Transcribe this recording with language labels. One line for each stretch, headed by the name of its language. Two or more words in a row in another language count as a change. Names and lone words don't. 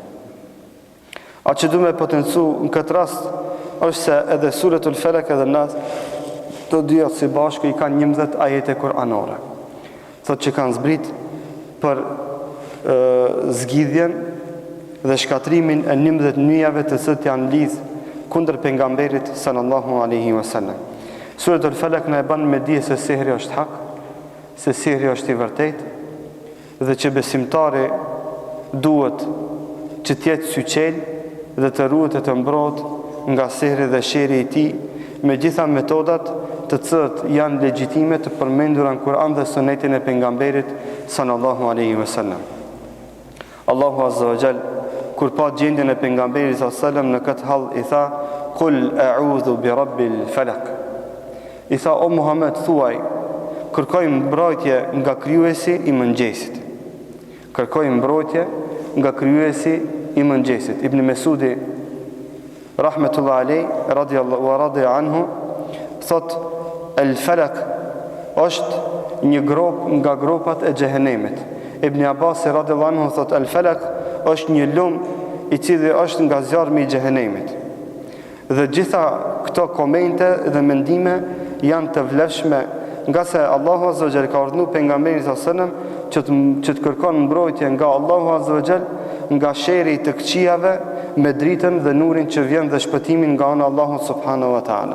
Albanian: A që du me potencu në këtë rast është se edhe Suratul Falaq edhe Nas, të dyja si bashku i kanë 11 ajete kuranore. Thot që kanë zbrit për zgjidhjen dhe shkatrimin e 11 nyjave të cilët janë lidh kundër pejgamberit
Arabic: صلى الله عليه وسلم.
Albanian: Suratul Falaq na e bën me dije se sihri është hak, se sihri është i vërtet, dhe që besimtari duhet që t'jetë syqel dhe të ruhet e të mbrot nga sihri dhe sheri i tij me gjitha metodat të cilët janë legjitime të përmendura në Kur'an dhe Sunetin e pejgamberit
Arabic: صلى الله عليه وسلم. الله عز وجل
Albanian: kur pa gjendjen e pejgamberit
Arabic: صلى الله عليه وسلم
Albanian: në këtë hall i tha:
Arabic: "قل أعوذ برب الفلق."
Albanian: I tha: "O Muhammed, thuaj, kërkoj mbrojtje nga krijuesi i mëngjesit." Kërkoj mbrojtje nga krijuesi i mëngjesit. Ibn Mesudi
Arabic: رحمة الله عليه رضي الله ورضي عنه
Albanian: thot: "El falaq është një grop nga gropat e xhehenemit." Ibn Abbas
Arabic: رضي الله عنه
Albanian: thot: "El falaq është një lum i cili është nga zjarmi i xhehenemit." Dhe gjitha këto komente dhe mendime janë të vlefshme, nga se
Arabic: الله عز وجل
Albanian: ka urdhëruar pejgamberin
Arabic: صلى الله عليه وسلم
Albanian: që të kërkon mbrojtje nga
Arabic: الله عز وجل
Albanian: nga sheri të këqijave me dritën dhe nurin që vjen dhe shpëtimin nga ana
Arabic: الله سبحانه وتعالى.